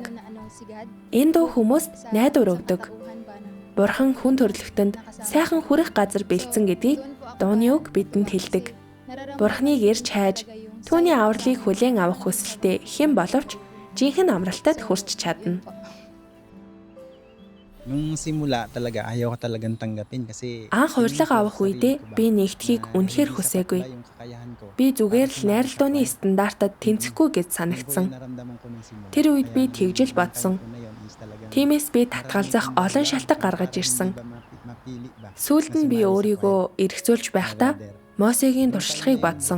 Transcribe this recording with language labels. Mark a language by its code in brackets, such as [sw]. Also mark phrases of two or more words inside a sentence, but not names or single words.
[mn] Энэ дуу хүмүүст найдвар өгдөг. Бурхан хүн төрлөختөнд сайхан хүрэх газар бэлдсэн гэдгийг дууны үг бидэнд хэлдэг. Бурханыг ирж хайж, түүний авралыг хүлээн авах хүсэлтэй хэн боловч жинхэнэ амралтад хүрч чадна. [tl] Nung simula talaga ayaw ko talagang tanggapin kasi [mn] Анх урилга авах үедээ би нэгдэхийг үнэхээр хүсээгүй. Би зүгээр л найрал дууны стандартад тэнцэхгүй гэж санагдсан. Тэр үед би тэгжил бодсон. Тиймээс би татгалзах олон шалтгаан гаргаж ирсэн. Сүүлд нь би өөрийгөө эргцүүлж байхдаа Мосегийн туршлагыг бодсон.